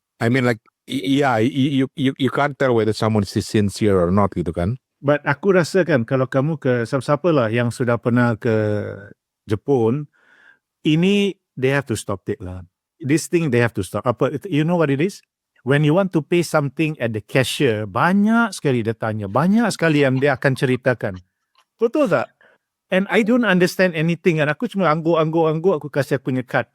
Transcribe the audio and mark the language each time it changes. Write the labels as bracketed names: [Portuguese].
[English] I mean like, yeah, you can't tell whether someone is sincere or not gitu kan. [Malay] But aku rasa kan kalau kamu ke siapa lah yang sudah pernah ke Jepun, ini [English] they have to stop it lah. This thing they have to stop. You know what it is? When you want to pay something at the cashier, [Malay] banyak sekali dia tanya, banyak sekali yang dia akan ceritakan. Betul tak? [English] And I don't understand anything. [Malay] And aku cuma angguk, aku kasih aku punya card.